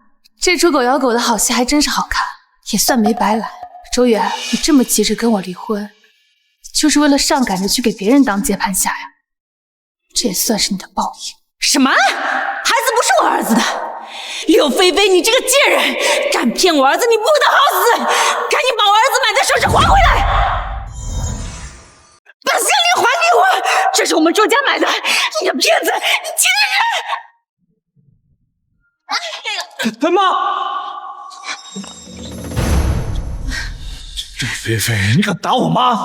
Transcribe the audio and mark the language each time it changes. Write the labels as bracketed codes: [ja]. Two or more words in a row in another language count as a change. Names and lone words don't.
[zh] 這出狗咬狗的好戲還真是好看，也算沒白來。周遠，你這麼急着跟我離婚，就是為了上趕着去給別人當接盤俠呀？這也算是你的報應。什麼？孩子不是我兒子的？柳菲菲，你這個賤人，敢騙我兒子，你不得好死！趕緊把我兒子買的首飾還回來，把項鏈還給我！這是我們周家買的，你個騙子，你欺人！媽！這菲菲，你敢打我媽？